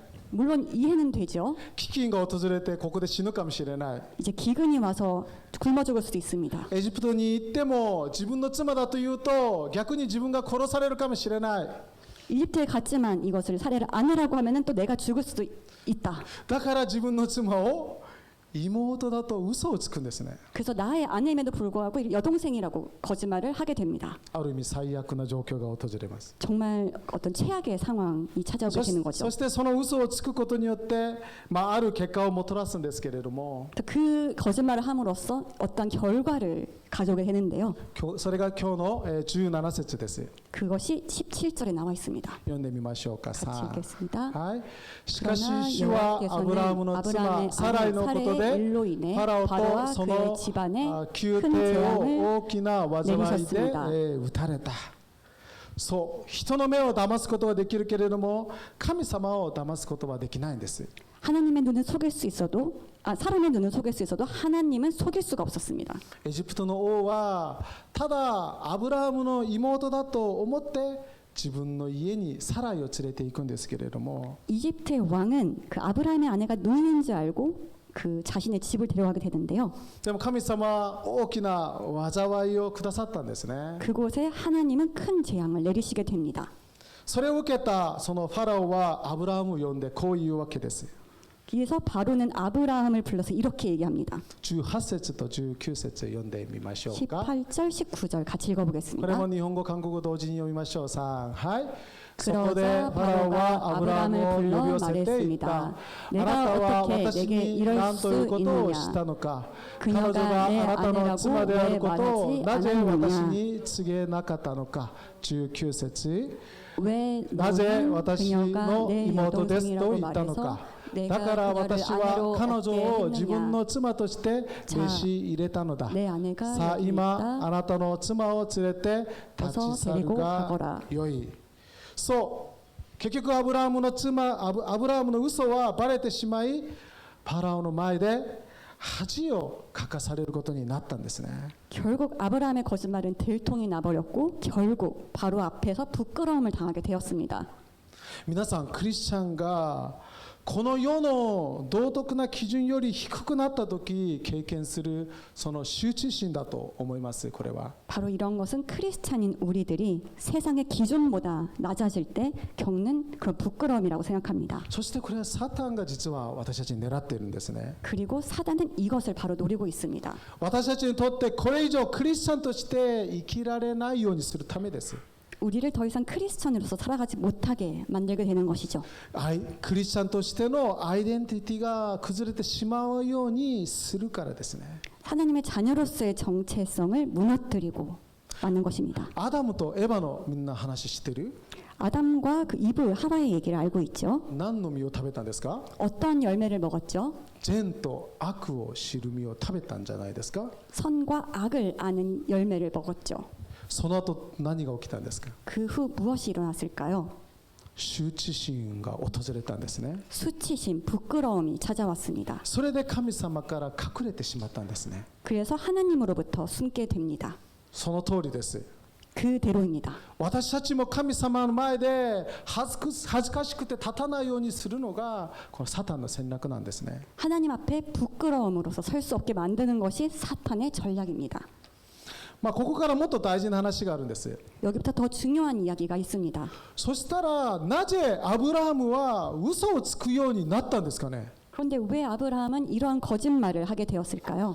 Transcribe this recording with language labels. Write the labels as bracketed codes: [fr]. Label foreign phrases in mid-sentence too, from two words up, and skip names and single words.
[ko] 물론 이해는 되죠. [ja] 飢饉が訪れてここで死ぬかもしれない。 [ko] 이제 기근이 와서 굶어 죽을 수도 있습니다. [ja] エジプトに行っても自分の妻だというと逆に自分が殺されるかもしれない。 [ko] 이집트에 갔지만 이것을 사례를 아내라고 하면은 또 내가 죽을 수도 있다. [ja] だから自分の妻を妹だと嘘をつくんですね。 [ko] 그래서 나의 아내임에도 불구하고 여동생이라고 거짓말을 하게 됩니다. [ja] ある意味最悪な状況が訪れます。 [ko] 정말 어떤 최악의 상황이 찾아오게 되는 거죠. [ja] そしてその嘘をつくことによって、ある結果をもたらすんですけれども、 [ko] 그 거짓말을 함으로써 어떤 결과를 가져오게 되는데요. [ja] それが今日の17節です。 [ko] 그것이 17절에 나와 있습니다. [ja] 読んでみましょうか。 [ko] 같이 [ja] さあ、 [ko] 읽겠습니다. [ja] はい。しかし [ko] 그러나 [ja] 主はアブラハムの [ko] 여호와께서는 [ja] 妻サライのことで [ko] 아브라함의 일로 인해 [ja] ファラオと [ko] 바로와 [ja] そ [ko] 그의 [ja] の [ko] 집안에 [ja] 宮 [ko] 큰 [ja] 廷を [ko] 재앙을 [ja] 大きな災いで [ko] 내리셨습니다. [ja] 撃たれた。そう、人の目を騙すことはできるけれども神様を騙すことはできないんです。 [ko] 하나님의 눈은 속일 수 있어도 사람의 눈은 속일 수 있어도 하나님은 속일 수가 없었습니다. [ja] エジプトの王はただアブラハムの妹だと思って自分の家にサライを連れて行くんですけれども、 [ko] 이집트의 왕은 그 아브라함의 아내가 누이인 줄 알고 그 자신의 집을 데려가게 되는데요. [ja] でも神様は大きな災いをくださったんですね。 [ko] 그곳에 하나님은 큰 재앙을 내리시게 됩니다. [ja] それを受けたそのファラオはアブラハムを呼んでこう言うわけです。 [ko] 그래서 바로는 아브라함을 불러서 이렇게 얘기합니다. [ja] 18 節と19節読んでみましょうか。 [ko] 18절, 19절 같이 [ja] これ [ko] 읽어보겠습니다. [ja] も日本語韓国語同時に読みましょう。3、はい。そこで [ko] 그러자 [ja] ファラオは [ko] 바로가 [ja] アブラハムを呼び [ko] 아브라함을 [ja] 寄せて [ko] 불러 [ja] 言った。あ [ko] 말했습니다. [ja] なたは [ko] 내가 [ja] 私 [ko] 어떻게 내게 [ja] に [ko] 이럴 [ja] 何という [ko] 수 [ja] ことをした [ko] 있느냐? [ja] のか。彼女 [ko] 그녀가 [ja] が [ko] 내 [ja] あなたの [ko] 아내라고 [ja] 妻である [ko] 왜 [ja] ことを [ko] 말하지 [ja] なぜ私 [ko] 않았느냐? [ja] に告げなかったのか。19節。 [ko] 왜 [ja] なぜ [ko] 너는 [ja] 私の [ko] 그녀가 내 [ja] 妹ですと [ko] 여동생이라고 [ja] 言ったの [ko] 말해서 [ja] か。だ [ko] 내가 [ja] から [ko] 그녀를 [ja] 私は [ko] 아내로 [ja] 彼女 [ko] 얻게 [ja] を自分 [ko] 했느냐? [ja] の妻として召し入れたのだ。 [ko] 내 아내가 [ja] さあ [ko] 여기 [ja] 今 [ko] 있다. [ja] あなたの妻を連れて立ち去るがよい。そう結局アブラハムの嘘はバレてしまい、パラオの前で恥をかかされることになったんですね。 [ko] 결국 아브라함의 거짓말은 들통이 나버렸고 결국 바로 앞에서 부끄러움을 당하게 되었습니다. [ja] 皆さんクリスチャンがこの世の道徳な基準より低くなった時経験するその羞恥心だと思います。これは [ko] 바로 이런 것은 크리스찬인 우리들이 세상의 기준보다 낮아질 때 겪는 그런 부끄러움이라고 생각합니다. [ja] そしてこれはサタンが実は私たちに狙っているんですね。 [ko] 그리고 사단은 이것을 바로 노리고 있습니다. [ja] 私たちにとってこれ以上クリスチャンとして生きられないようにするためです。 [ko] 우리를 더 이상 크리스천으로서 살아가지 못하게 만들게 되는 것이죠. [ja] クリスチャンとしてのアイデンティティが崩れてしまうようにするからですね。 [ko] 하나님의 자녀로서의 정체성을 무너뜨리고 맞는 것입니다. [ja] アダムとエバのみんな話してる？ [ko] 아담과 그 이브 하와의 얘기를 알고 있죠. [ja] 何の実を食べたんですか？ [ko] 어떤 열매를 먹었죠? [ja] 善と悪を知る実を食べたんじゃないですか？ [ko] 선과 악을 아는 열매를 먹었죠. [ja] その後何が起きたんですか？ [ko] 그 후 무엇이 일어났을까요? [ja] 羞恥心が訪れたんですね。 [ko] 수치심, 부끄러움이 찾아왔습니다. [ja] それで神様から隠れてしまったんですね。 [ko] 그래서 하나님으로부터 숨게 됩니다. [ja] その通りです。 [ko] 그대로입니다. [ja] 私たちも神様の前で恥ずかしくて立たないようにするのがこのサタンの戦略なんですね。 [ko] 하나님 앞에 부끄러움으로서 설 수 없게 만드는 것이 사탄의 전략입니다. [ja] ここからもっと大事な話があるんです。 [ko] 여기부터 더 중요한 이야기가 있습니다. [ja] そしたらなぜアブラハムは嘘をつくようになったんですかね。 [ko] 그런데 왜 아브라함은 이러한 거짓말을 하게 되었을까요?